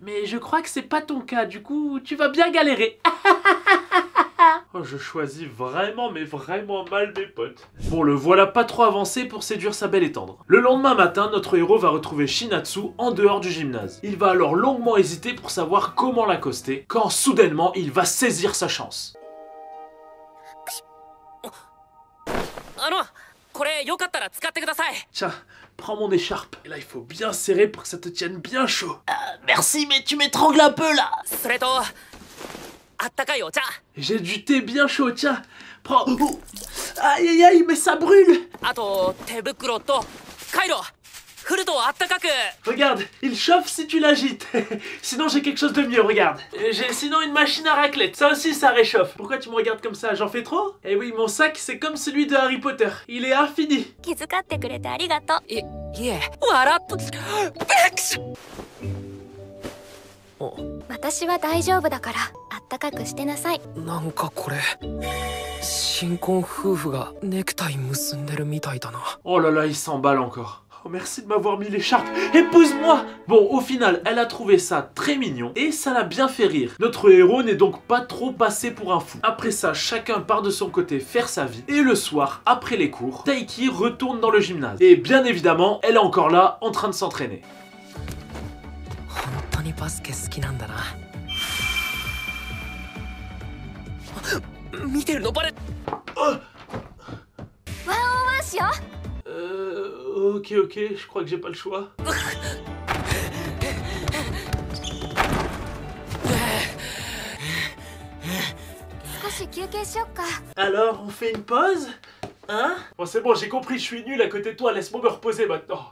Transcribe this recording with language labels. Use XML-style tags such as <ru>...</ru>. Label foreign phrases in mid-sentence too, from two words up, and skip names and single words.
<fr>Mais je crois que c'est pas ton cas, du coup, tu vas bien galérer. Oh, je choisis vraiment, mais vraiment mal mes potes. Bon, le voilà pas trop avancé pour séduire sa belle et tendre. Le lendemain matin, notre héros va retrouver Shinatsu en dehors du gymnase. Il va alors longuement hésiter pour savoir comment l'accoster, quand soudainement, il va saisir sa chance.</fr> <ja>これよかったら使ってください。</ja> <fr>Tiens, prends mon écharpe. Et là, il faut bien serrer pour que ça te tienne bien chaud. Merci, mais tu m'étrangles un peu là.</fr> <ja>それとあったかいお茶。</ja> <fr>J'ai du thé bien chaud, tiens. Prends. Oh. Aïe, aïe, aïe, mais ça brûle.</fr> <ja>あと手袋とカイロ。振るとあったかく。</ja> <fr>Regarde, il chauffe si tu l'agites. Sinon, j'ai quelque chose de mieux, regarde. J'ai sinon une machine à raclette. Ça aussi, ça réchauffe. Pourquoi tu me regardes comme ça? J'en fais trop? Eh oui, mon sac, c'est comme celui de Harry Potter. Il est infini.</fr> <ja>気遣ってくれてありがとう。いえ笑っとビクシ私は大丈夫だからあったかくしてなさい。なんかこれ新婚夫婦がネクタイ結んでるみたいだな。</ja> <fr>Oh là là, il s'emballe encore. Oh, merci de m'avoir mis l'écharpe. Épouse-moi! Bon, au final, elle a trouvé ça très mignon et ça l'a bien fait rire. Notre héros n'est donc pas trop passé pour un fou. Après ça, chacun part de son côté faire sa vie. Et le soir, après les cours, Taiki retourne dans le gymnase. Et bien évidemment, elle est encore là, en train de s'entraîner.</fr> <ja>本当にバスケ好きなんだな。見てるのバレ。ワンオンワンしよう。</ja> <fr>Ok, ok, je crois que j'ai pas le choix. Alors, on fait une pause? Hein? Bon, c'est bon, j'ai compris, je suis nul à côté de toi, laisse-moi me reposer maintenant.</fr>